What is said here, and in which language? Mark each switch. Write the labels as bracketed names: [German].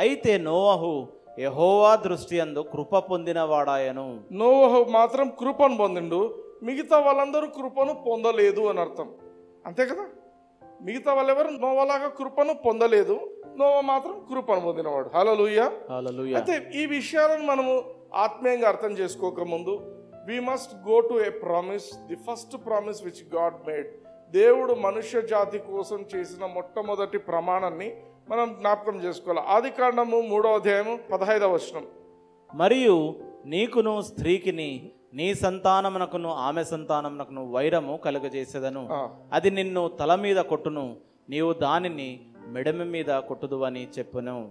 [Telugu] అయితే నోవహు యెహోవా దృష్టి యందు కృప పొందిన వాడాయను. నోవహు మాత్రం కృపను పొందిండు, మిగతా వాళ్ళందరూ కృపను పొందలేదు అని అర్థం. అంతే కదా. మిగతా వాళ్ళెవరు నోవాలాగా కృపను పొందలేదు, నోవా మాత్రం కృపను పొందినవాడు. హల్లెలూయా. హల్లెలూయా. అయితే ఈ విషయాలను మనము ఆత్మీయంగా అర్థం చేసుకోకముందు [English] we must go to a promise, the first promise which God made. [Telugu] దేవుడు మనుష్య జాతి కోసం చేసిన మొట్టమొదటి ప్రమాణాన్ని మనం జ్ఞాపకం చేసుకోవాలి. ఆదికాండము 3వ అధ్యాయం 15వ వచనం. మరియు నీకును స్త్రీకిని నీ సంతానమునకును ఆమె సంతానమునకును వైరము కలుగజేసేదను. అది నిన్ను తల మీద కొట్టును, నీవు దానిని మెడమ మీద కొట్టుదు అని చెప్పును.